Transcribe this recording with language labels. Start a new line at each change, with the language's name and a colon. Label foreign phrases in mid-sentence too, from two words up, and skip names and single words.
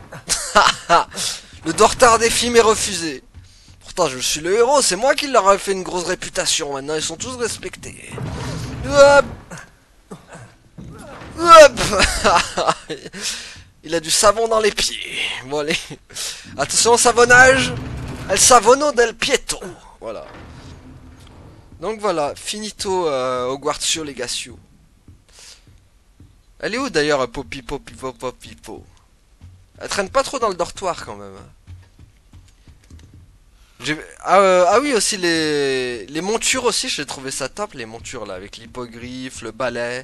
French: Le dortoir des filles m'est refusé. Pourtant, je suis le héros. C'est moi qui leur ai fait une grosse réputation. Maintenant, ils sont tous respectés. Hop. Il a du savon dans les pieds. Bon, allez. Attention au savonnage. El Savono del Pieto. Voilà. Donc voilà, finito Hogwartsio Legatio. Elle est où d'ailleurs Poppy. Elle traîne pas trop dans le dortoir quand même. Ah oui aussi les montures aussi, j'ai trouvé ça top les montures là avec l'hippogriffe, le balai.